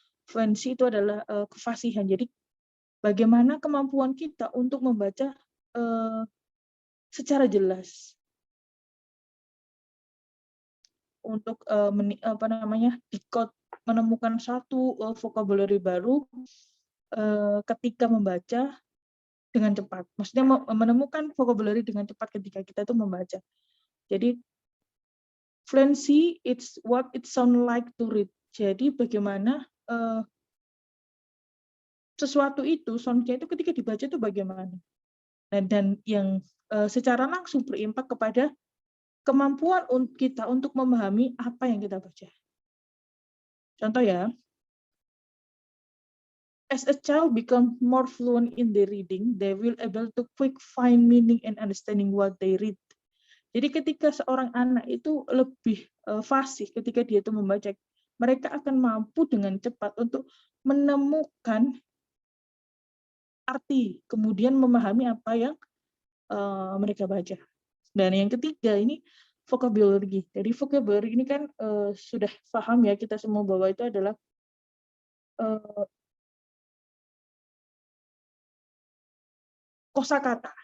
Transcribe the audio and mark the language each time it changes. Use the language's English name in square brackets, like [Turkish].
[Indonesian] Fluency itu adalah kefasihan. Jadi bagaimana kemampuan kita untuk membaca secara jelas, untuk decode, menemukan satu vocabulary baru ketika membaca dengan cepat. Maksudnya menemukan vocabulary dengan cepat ketika kita itu membaca. Jadi [English] fluency, it's what it sound like to read. [Indonesian] Jadi bagaimana sesuatu itu, soundnya itu ketika dibaca itu bagaimana. Dan yang secara langsung berimpak kepada kemampuan kita untuk memahami apa yang kita baca. Contoh ya, [English] as a child become more fluent in the reading, they will able to quick find meaning and understanding what they read. [Indonesian] Jadi ketika seorang anak itu lebih fasih ketika dia itu membaca, mereka akan mampu dengan cepat untuk menemukan arti, kemudian memahami apa yang mereka baca. Dan yang ketiga ini vocabulary. Jadi vocabulary ini kan sudah paham ya kita semua bahwa itu adalah kosakata.